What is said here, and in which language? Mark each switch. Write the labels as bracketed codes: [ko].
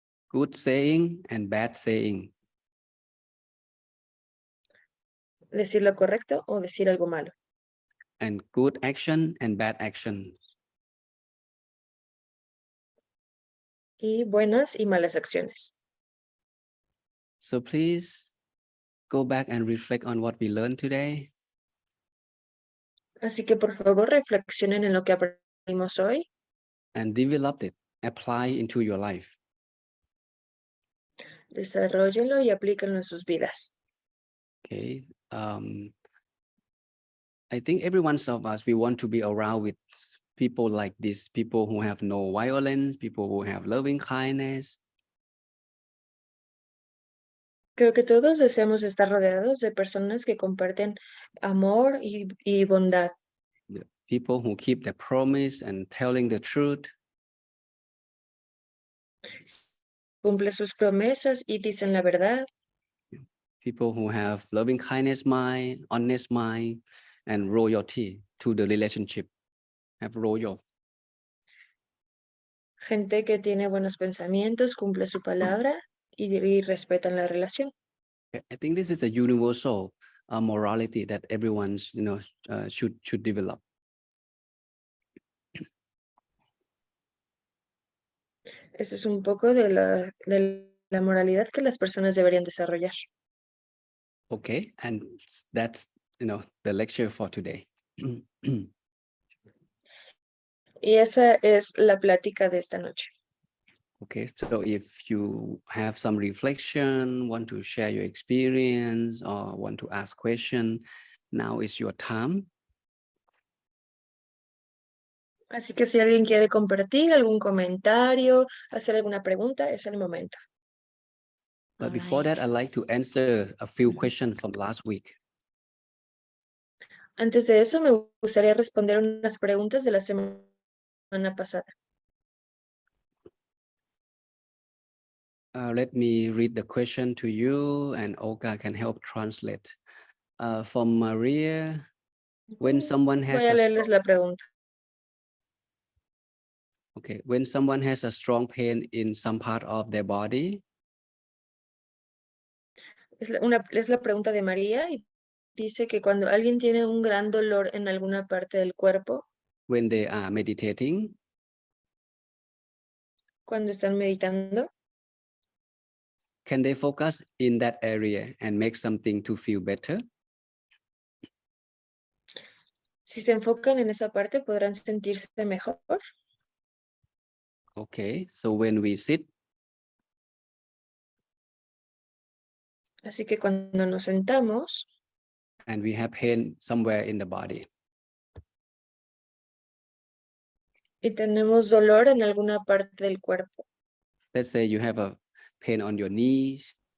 [en] Good saying and bad saying. [es] Decir lo correcto o decir algo malo. [en] And good action and bad action. [es] Y buenas y malas acciones. [en] So please go back and reflect on what we learned today. [es] Así que por favor reflexionen en lo que aprendimos hoy. [en] And develop it, apply into your life. [es] Desarróllenlo y aplíquenlo en sus vidas. [en] Okay. I think every one of us, we want to be around with people like this, people who have no violence, people who have loving kindness. [es] Creo que todos deseamos estar rodeados de personas que comparten amor y bondad. [en] People who keep their promise and telling the truth. [es] Cumple sus promesas y dicen la verdad. [en] People who have loving kindness mind, honest mind, and loyalty to the relationship. Have loyal. [es] Gente que tiene buenos pensamientos, cumple su palabra y respetan la relación. [en] I think this is a universal morality that everyone's should develop. [es] Eso es un poco de la moralidad que las personas deberían desarrollar. [en] Okay, and that's the lecture for today. [es] Y esa es la plática de esta noche. [en] Okay, so if you have some reflection, want to share your experience, or want to ask question, now is your time. [es] Así que si alguien quiere compartir algún comentario, hacer alguna pregunta, es el momento. [en] But before that, I'd like to answer a few questions from last week. [es] Antes de eso, me gustaría responder unas preguntas de la semana pasada. [en] Let me read the question to you, and Olga can help translate. From Maria, when someone has [es] Voy a leerles la pregunta. [en] okay, when someone has a strong pain in some part of their body, [es] Es la pregunta de María y dice que cuando alguien tiene un gran dolor en alguna parte del cuerpo, [en] when they are meditating, [es] cuando están meditando, [en] can they focus in that area and make something to feel better? [es] si se enfocan en esa parte, podrán sentirse mejor. [en] Okay, so when we sit, [es] Así que cuando nos sentamos [en] and we have pain somewhere in the body, [es] y tenemos dolor en alguna parte del cuerpo, [en] let's say you have a pain on your knees,